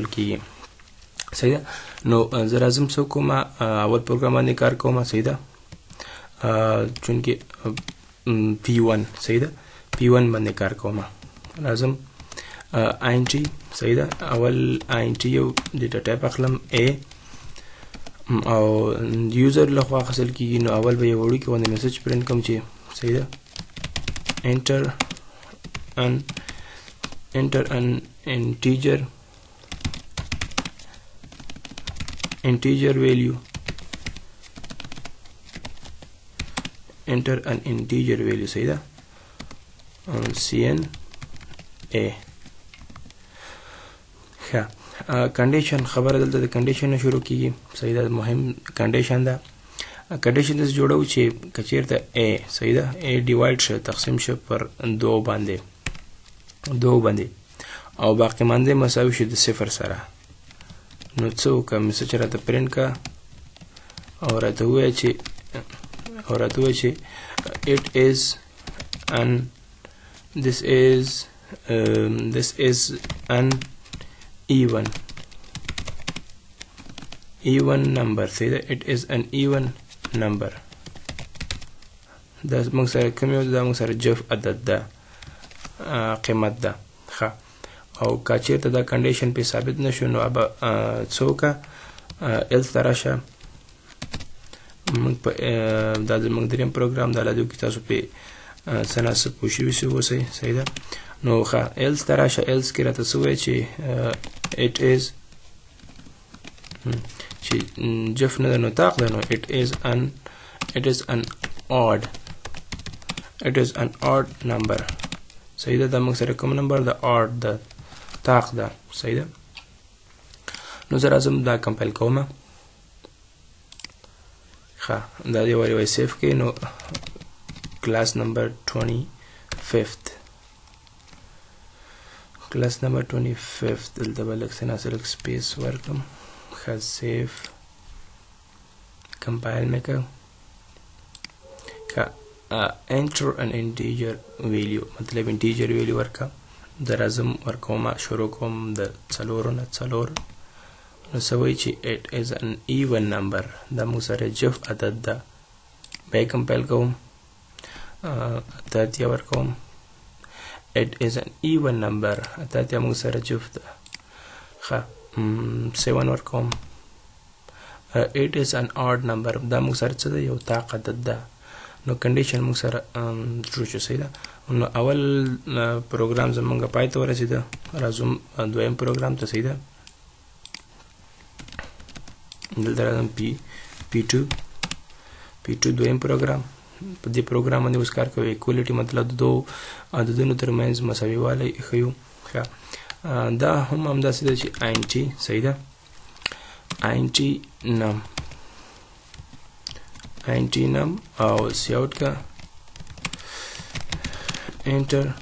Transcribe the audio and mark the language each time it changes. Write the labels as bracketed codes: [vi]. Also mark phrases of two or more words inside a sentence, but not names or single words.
[ps] کیږي صحیح ده نو زه راځم څه کوم اول پروګرام باندې کار کوم صحیح ده چونکې P1 صحیح ده P1 باندې کار کوم راځم int صحیح ده اول int یو [en] data type [ps] اخلم a او یوزر لخوا اخیستل کیږي نو اول به یو وړوکی غوندې میسج پرنټ کوم چې صحیح ده enter [en] an integer value enter an integer value [ps] صحیح ده [en] cn a [ps] ښه کنډیشن خبره دلته د کنډیشن نه شروع کیږي صحیح ده مهم کنډیشن ده کنډیشن داسې جوړو چې که چیرته a صحیح ده a ډیوایډ شه تقسیم شه پر دو باندې او باقی مانده مساوي شي د صفر سره نو څه وکړه میسج راته پرنټ کا او راته ووایه چې [en] it is an this is an even number say that it is an even number [ps] دا موږ سره کوم یو دا موږ سره جف عدد ده قیمت ده ښه او که چیرته دا کنډیشن پې ثابت نشو نو ابه څه وکړه ایلس ته راشه موږ په دا زموږ دریم پروګرام دا لادو کې تاسو پې څه نه څه پوه شوي اوسئ صحیح ده نو ښه ایلس ته راشه ایلس کې راته څه وایي چې [en] it is [ps] چې جف نه ده نو طاق ده نو [en] it is an odd number [ps] صحیح ده دا موږ سره کوم نمبر ده odd ده طاق ده صحیح ده نو زه راځم دا کمپایل کوم ښه دا دې وایي سیف کړئ نو [en] class number [ps] 25 دلته به لږ څه نه څه لږ سپیس ورکړم ښه [en] save compile [ps] مې کړ ښه [en] enter an integer value [ps] مطلب [en] integer value [ps] ورکړه زه راځم ورکوم شروع کوم د څلورو نه څلور نو څه وایي چې [en] it is an even number [ps] دا موږ سره جفت عدد ده بیا یې کمپایل کوم اتاتیا ورکوم [en] it is an even number [ps] اتاتیا موږ سره جفت ده ښه 7 ورکوم [en] it is an odd number [ps] دا موږ سره څه ده یو طاق عدد ده نو کنډیشن موږ سره ټرو شو صحیح ده نو اول پروګرام زمونږ پای ته ورسېده راځم دویم پروګرام ته صحیح ده دلته راځم P2 دویم پروګرام په دې پروګرام باندې اوس کار کوي equality مطلب د دوو عددونو ترمنځ مساویوالی ښیو ښه دا هم همداسې ده چې int صحیح ده [en] int num [ps] او سیاوټ کا enter